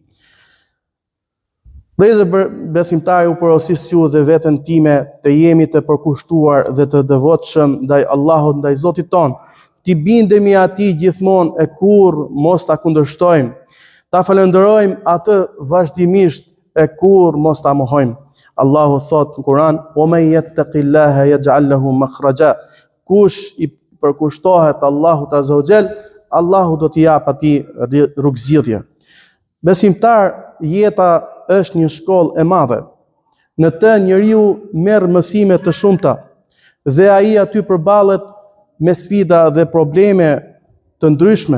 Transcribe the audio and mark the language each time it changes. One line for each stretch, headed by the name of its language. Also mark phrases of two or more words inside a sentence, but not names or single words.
Albanian: Vëllezër besimtarë, u porosis ju dhe veten time të jemi të përkushtuar dhe të devotshëm ndaj Allahut, ndaj Zotit ton. Ti bindemi atij gjithmonë e kur mos ta kundërshtojmë. Ta falenderojmë atë vazhdimisht e kur mos ta mohojmë. Allahu thot në Kur'an:
Arabic: "ومن يتق الله يجعل له مخرجا."
Albanian: Kush i përkushtohet Allahut
Arabic: عز وجل,
Albanian: Allahu do t'i jap atij rrugëzgjidhje. Besimtar, jeta është një shkollë e madhe. Në të njeriu merr mësime të shumta dhe ai aty përballet me sfida dhe probleme të ndryshme.